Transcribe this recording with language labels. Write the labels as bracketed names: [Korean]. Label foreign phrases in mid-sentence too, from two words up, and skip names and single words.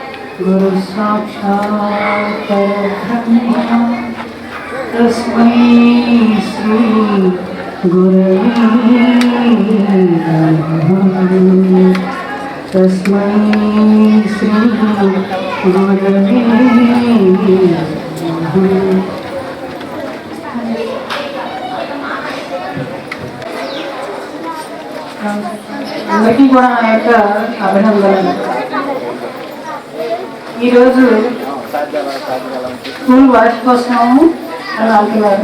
[Sanskrit] गुरु साक्षात् परब्रह्म तस्मै श्री गुरवे नमः। तस्मै श्री गुरवे नमः। [Telugu] అందరికీ కూడా నా యొక్క అభినందనలు. ఈరోజు స్కూల్ వార్షికోత్సవము అని అంటున్నారు.